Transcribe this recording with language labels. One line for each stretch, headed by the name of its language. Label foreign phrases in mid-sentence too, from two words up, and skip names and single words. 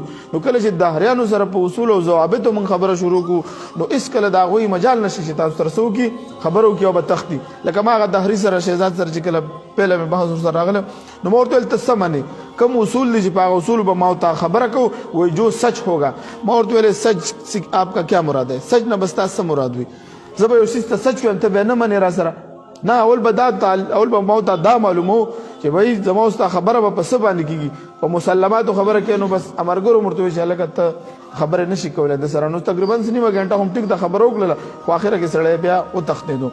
Pashto: نو کله چې دهریانو سره په اصول او ضوابطو موږ خبره شروع کړو نو هېڅکله د هغوی مجال نشي چې تاسو سره څه وکړي، خبرو کې او به تختی. لکه ما هغه دهري سره شهزاد سره چې کله پهله مې بحث ورسره راغلی نو ما ورته ویل ته څه منې، کم اصول دي چې په هغه اصولو به ما ورته خبره کوو.
Urdu: وایي جو سچ ہوگا.
Pashto: ما ورته ویلې
Urdu: سچ آپ کا کیا مراد ہے؟
Pashto: سچ نه بس تاسو څه مراد وي؟ زه به یو څیز ته سچ ویم ته بیا نه منې را سره. نه، اول به ما ورته دا معلومو چې بھائی زما اوس تا خبره به په څه باندې کېږي، په مسلماتو خبره کوي. نو بس امرګرو ورته وایي چې هلکه ته خبرې نشي کولی د سره. نو تقریبا نیمه ګنټه هم ټیک د خبره وکړله، خو اخره کې سړی بیا وتښتېدو.